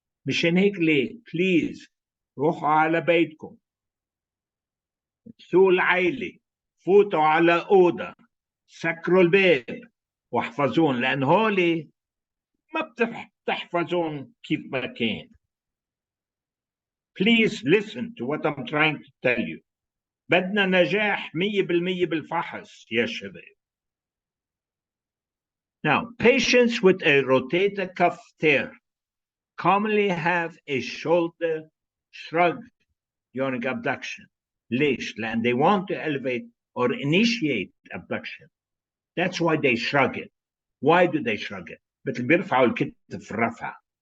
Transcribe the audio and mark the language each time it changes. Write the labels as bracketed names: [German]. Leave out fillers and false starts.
[Arabic] مشان هيك ليه please روحوا على بيتكم، سووا العيلة، فوتوا على أوضة، سكروا الباب واحفظون، لأن هولي ما بتحفظون كيف ما كان. [English] Please listen to what I'm trying to tell you. [Arabic] بدنا نجاح 100% بالفحص يا شباب. [English] Now, patients with a rotator cuff tear commonly have a shoulder shrug during abduction. [Arabic] ليش؟ لأن [English] they want to elevate or initiate abduction. That's why they shrug it. Why do they shrug it? [Arabic] مثل بيرفعوا الكتف في الرفع.